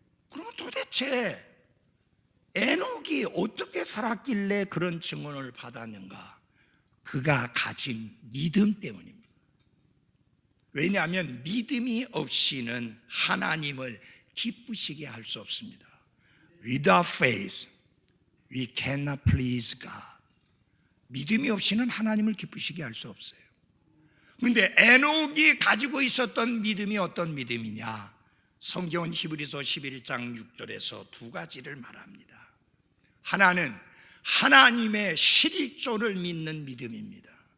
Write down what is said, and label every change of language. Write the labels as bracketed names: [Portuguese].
[Korean] 그럼 도대체 에녹이 어떻게 살았길래 그런 증언을 받았는가? 그가 가진 믿음 때문입니다. 왜냐하면 믿음이 없이는 하나님을 기쁘시게 할 수 없습니다. [English] Without faith, we cannot please God. [Korean] 믿음이 없이는 하나님을 기쁘시게 할 수 없어요. 그런데 에녹이 가지고 있었던 믿음이 어떤 믿음이냐? 성경은 히브리서 11장 6절에서 두 가지를 말합니다. 하나는 하나님의 실존을 믿는 믿음입니다.